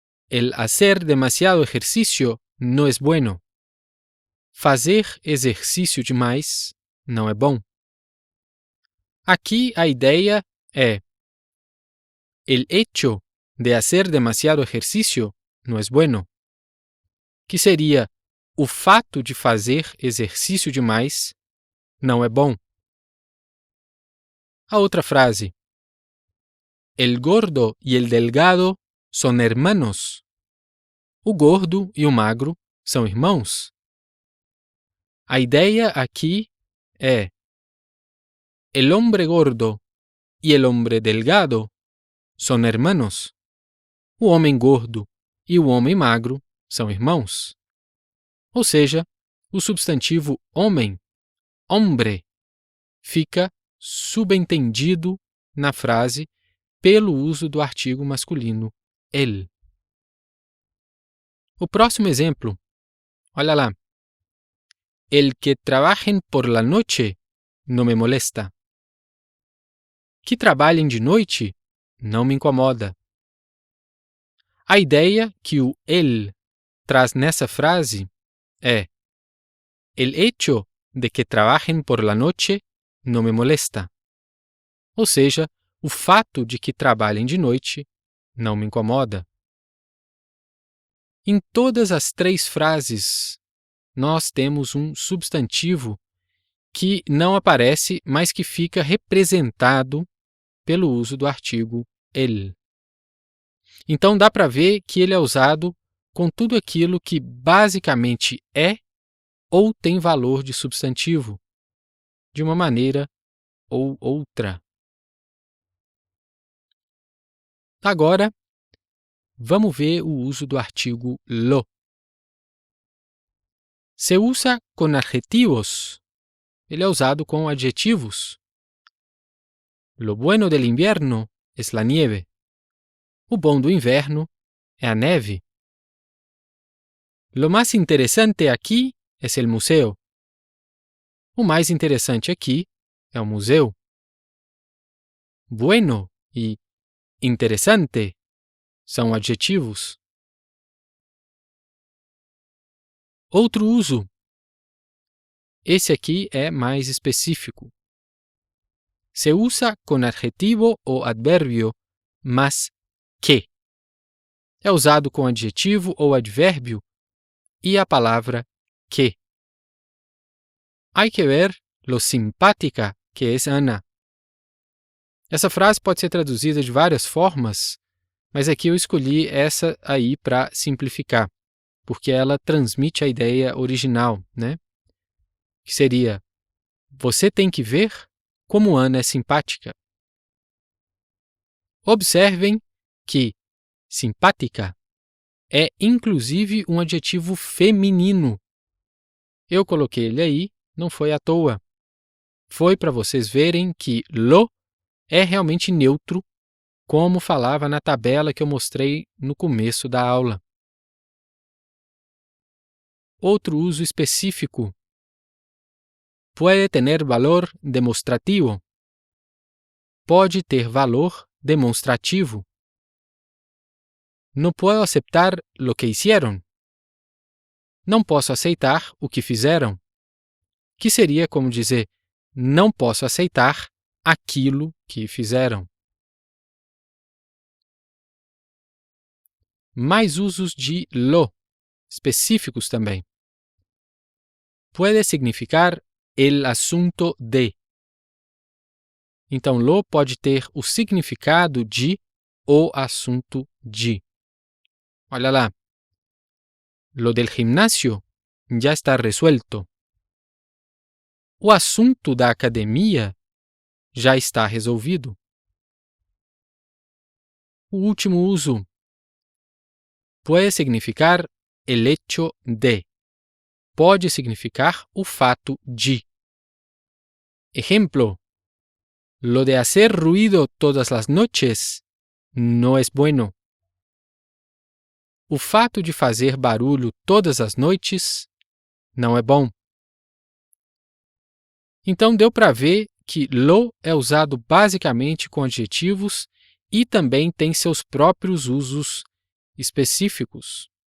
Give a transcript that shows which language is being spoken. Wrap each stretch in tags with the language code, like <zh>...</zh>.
<es>El hacer demasiado ejercicio no es bueno.</es> <pt>Fazer exercício demais não é bom. Aqui a ideia é:</pt> <es>el hecho de hacer demasiado ejercicio no es bueno,</es> <pt>que seria o fato de fazer exercício demais não é bom. A outra frase:</pt> <es>el gordo y el delgado son hermanos.</es> <pt>O gordo e o magro são irmãos. A ideia aqui é:</pt> <es>el hombre gordo y el hombre delgado son hermanos.</es> <pt>O homem gordo e o homem magro são irmãos. Ou seja, o substantivo homem, hombre, fica subentendido na frase pelo uso do artigo masculino el. O próximo exemplo, olha lá.</pt> <es>El que trabajen por la noche no me molesta.</es> <pt>Que trabalhem de noite não me incomoda. A ideia que o el traz nessa frase é:</pt> <es>el hecho de que trabajen por la noche no me molesta.</es> <pt>Ou seja, o fato de que trabalhem de noite não me incomoda. Em todas as três frases, nós temos um substantivo que não aparece, mas que fica representado pelo uso do artigo el. Então dá para ver que ele é usado com tudo aquilo que basicamente é ou tem valor de substantivo, de uma maneira ou outra. Agora, vamos ver o uso do artigo lo.</pt> <es>Se usa</es> <pt>com adjetivos. Ele é usado com adjetivos.</pt> <es>Lo bueno del invierno es la nieve.</es> <pt>O bom do inverno é a neve.</pt> <es>Lo más interesante aquí es el museo.</es> <pt>O mais interessante aqui é o museu. Bueno e interessante são adjetivos. Outro uso. Esse aqui é mais específico.</pt> <es>Se usa</es> <pt>com adjetivo ou advérbio, mas que. É usado com adjetivo ou advérbio e a palavra que.</pt> <es>Hay que ver lo simpática que es Ana.</es> <pt>Essa frase pode ser traduzida de várias formas, mas aqui eu escolhi essa aí para simplificar, porque ela transmite a ideia original, né? Que seria: você tem que ver como Ana é simpática. Observem que simpática é inclusive um adjetivo feminino. Eu coloquei ele aí, não foi à toa. Foi para vocês verem que lo é realmente neutro, como falava na tabela que eu mostrei no começo da aula. Outro uso específico.</pt> <es>Puede tener valor demonstrativo.</es> <pt>Pode ter valor demonstrativo.</pt> <es>No puedo aceptar lo que hicieron.</es> <pt>Não posso aceitar o que fizeram. Que seria como dizer: não posso aceitar aquilo que fizeram. Mais usos de lo, específicos também.</pt> <es>Puede significar el asunto de.</es> <pt>Então, lo pode ter o significado de o assunto de. Olha lá.</pt> <es>Lo del gimnasio ya está resuelto.</es> <pt>O assunto da academia já está resolvido. O último uso.</pt> <es>puede significar el hecho de.</es> <pt>Pode significar o fato de.</pt> <es>Ejemplo: lo de hacer ruido todas las noches no es bueno.</es> <pt>O fato de fazer barulho todas as noites não é bom. Então deu para ver que lo é usado basicamente com adjetivos e também tem seus próprios usos específicos.</pt>